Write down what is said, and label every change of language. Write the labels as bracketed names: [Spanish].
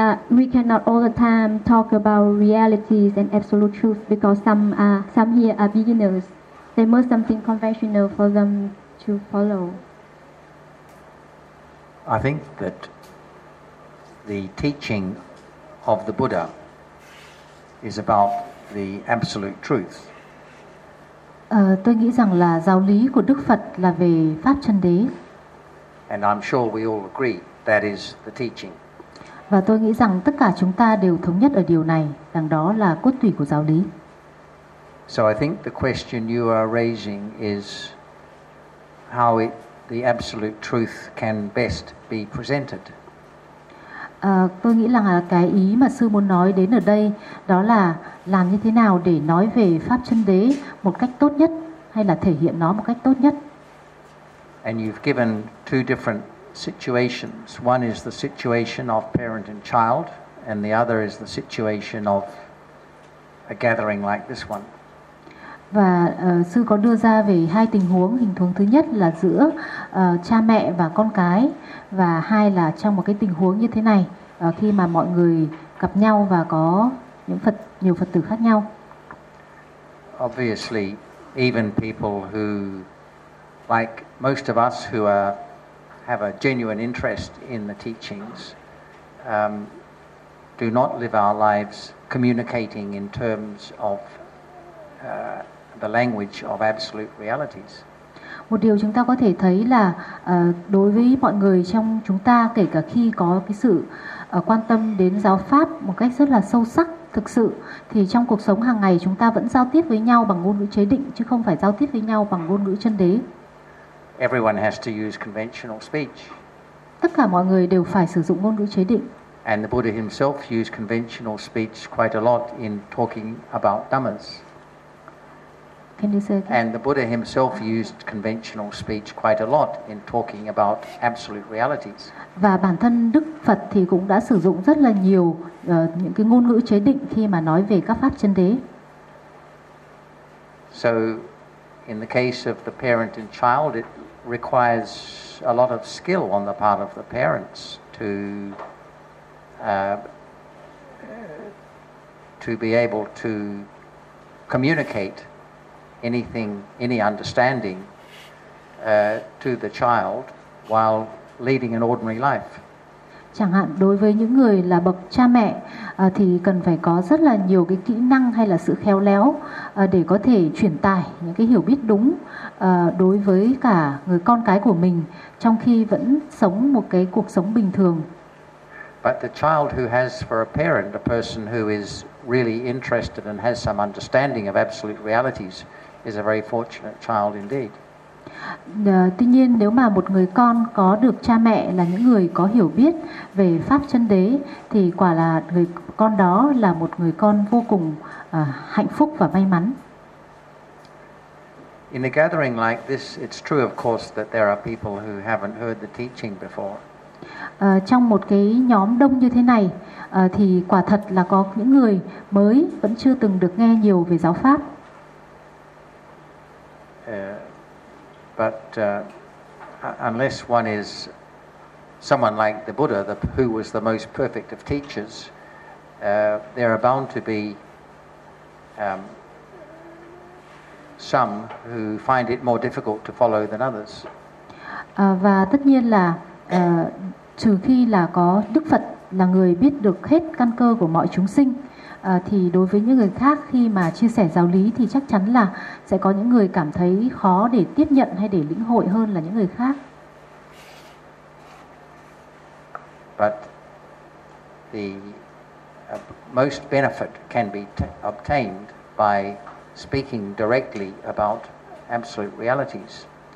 [English] We cannot all the time talk about realities and absolute truth, because some here are beginners. They must something conventional for them to follow. I think that the teaching of the Buddha is about the absolute truth. [Vietnamese] Tôi nghĩ rằng là giáo lý của Đức Phật là về pháp chân đế. [English] And I'm sure we all agree that is the teaching. [Vietnamese] Và tôi nghĩ rằng tất cả chúng ta đều thống nhất ở điều này, rằng đó là cốt tủy của giáo lý. [English] So I think the question you are raising is how the absolute truth can best be presented. [Vietnamese] Tôi nghĩ rằng cái ý mà sư muốn nói đến ở đây đó là làm như thế nào để nói về pháp chân đế một cách tốt nhất hay là thể hiện nó một cách tốt nhất. [English] And you've given two different situations. One is the situation of parent and child, and the other is the situation of a gathering like this one. [Vietnamese] Và sư có đưa ra về hai tình huống. Hình huống thứ nhất là giữa cha mẹ và con cái, và hai là trong một cái tình huống như thế này, khi mà mọi người gặp nhau và có những Phật, nhiều Phật tử khác nhau. [English] Obviously, even people who, like most of us who are, have a genuine interest in the teachings, do not live our lives communicating in terms of the language of absolute realities. [Vietnamese] Một điều chúng ta có thể thấy là đối với mọi người trong chúng ta, kể cả khi có cái sự quan tâm đến giáo pháp một cách rất là sâu sắc thực sự, thì trong cuộc sống hàng ngày chúng ta vẫn giao tiếp với nhau bằng ngôn ngữ chế định chứ không phải giao tiếp với nhau bằng ngôn ngữ chân đế. [English] Everyone has to use conventional speech. [Vietnamese] Tất cả mọi người đều phải sử dụng ngôn ngữ chế định. [English] And the Buddha himself used conventional speech quite a lot in talking about dhammas. Can you say again? And the Buddha himself used conventional speech quite a lot in talking about absolute realities. [Vietnamese] Và bản thân Đức Phật thì cũng đã sử dụng rất là nhiều những cái ngôn ngữ chế định khi mà nói về các pháp chân đế. [English] So in the case of the parent and child, it requires a lot of skill on the part of the parents to be able to communicate anything, any understanding to the child while leading an ordinary life. [Vietnamese] Chẳng hạn đối với những người là bậc cha mẹ thì cần phải có rất là nhiều cái kỹ năng hay là sự khéo léo để có thể truyền tải những cái hiểu biết đúng đối với cả người con cái của mình trong khi vẫn sống một cái cuộc sống bình thường. [English] But the child who has for a parent a person who is really interested and has some understanding of absolute realities is a very fortunate child indeed. [Vietnamese] Tuy nhiên nếu mà một người con có được cha mẹ là những người có hiểu biết về pháp chân đế thì quả là người con đó là một người con vô cùng hạnh phúc và may mắn. [English] In a gathering like this, it's true of course that there are people who haven't heard the teaching before. [Vietnamese] Trong một cái nhóm đông như thế này thì quả thật là có những người mới vẫn chưa từng được nghe nhiều về giáo pháp. [English] But unless one is someone like the Buddha, who was the most perfect of teachers, there are bound to be some who find it more difficult to follow than others. [Vietnamese] Và tất nhiên là trừ khi là có Đức Phật là người biết được hết căn cơ của mọi chúng sinh, thì đối với những người khác khi mà chia sẻ giáo lý thì chắc chắn là sẽ có những người cảm thấy khó để tiếp nhận hay để lĩnh hội hơn là những người khác. [English] But the most benefit can be obtained by speaking directly about absolute realities.